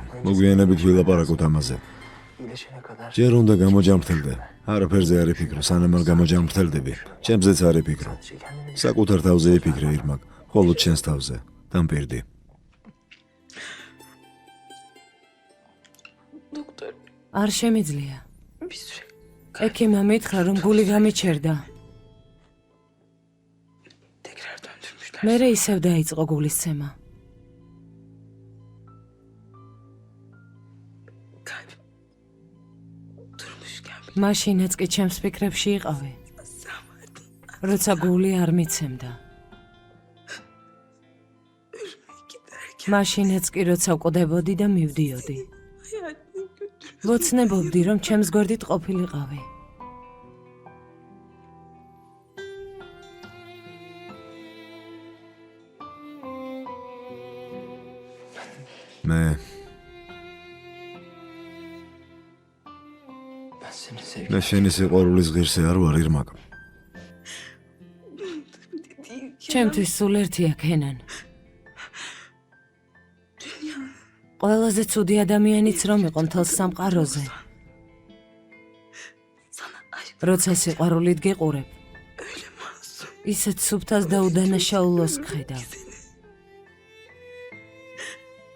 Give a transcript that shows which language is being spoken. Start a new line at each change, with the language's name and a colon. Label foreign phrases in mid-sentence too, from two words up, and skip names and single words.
Georgian: მოგვიანებით ვილაპარაკოთ ამაზე.
Turkish: iyileşene kadar
Georgian: ჯერ უნდა გამოჯამრთელდე. არაფერზე არ იფიქრო, სანამ არ გამოჯამრთელდები. ჩემზეც არ იფიქრო.
Turkish: sadece kendini
Georgian: საკუთარ თავზე იფიქრე ირმაკ, ხოლო ჩემს თავზე. დამპირდი.
Turkish: doktor
Georgian: არ შემიძლია.
Turkish: bir süre
Georgian: ექიმმა მითხრა რომ გული გამიჩერდა.
Turkish: tekrar döndürmüşler.
Georgian: მერე ისევ დაიწყო გულისცემა.
Turkish: Kalbim durmuşken bile
Georgian: მაშინაც კი ჩემს ფიქრებში იყავი,
Turkish: sen vardın.
Georgian: როცა გული არ მიცემდა.
Turkish: Ölmeye giderken
Georgian: მაშინაც კი როცა ვკვდებოდი და მივდიოდი.
Turkish: hayatını götürüp
Georgian: ვოცნებობდი რომ ჩემს გვერდით ყოფილიყავი. მე
Turkish: ben seni sevgilim.
Georgian: მე შენი სიყვარულის ღირსი არ ვარ ირმაკ.
Turkish: dediğin
Georgian: ჩემთვის სულ ერთია ქენან.
Turkish: dünyanın
Georgian: ყველაზე ცუდი ადამიანიც რომ იყო მთელს სამყაროზე,
Turkish: sana aşk
Georgian: როცა სიყვარულით გიყურებ,
Turkish: öyle masum.
Georgian: ისეთ სუფთას და უდანაშაულოს გხედავ.